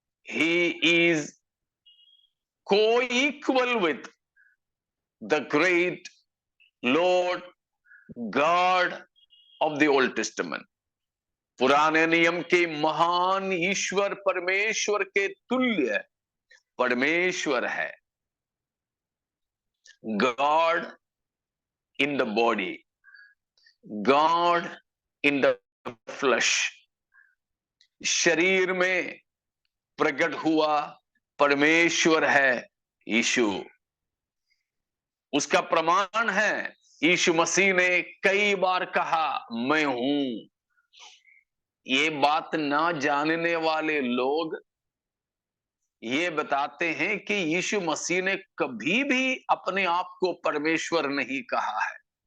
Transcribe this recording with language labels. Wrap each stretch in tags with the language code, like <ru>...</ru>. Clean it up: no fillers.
<en>ही is coequal with the great Lord God of the Old Testament.</en> <hi>पुराने नियम के महान ईश्वर परमेश्वर के तुल्य परमेश्वर है.</hi> <en>God in the body, God in the flesh.</en> <hi>शरीर में प्रकट हुआ परमेश्वर है यीशु. उसका प्रमाण है यीशु मसीह ने कई बार कहा मैं हूं. ये बात ना जानने वाले लोग ये बताते हैं कि यीशु मसीह ने कभी भी अपने आप को परमेश्वर नहीं कहा है.</hi>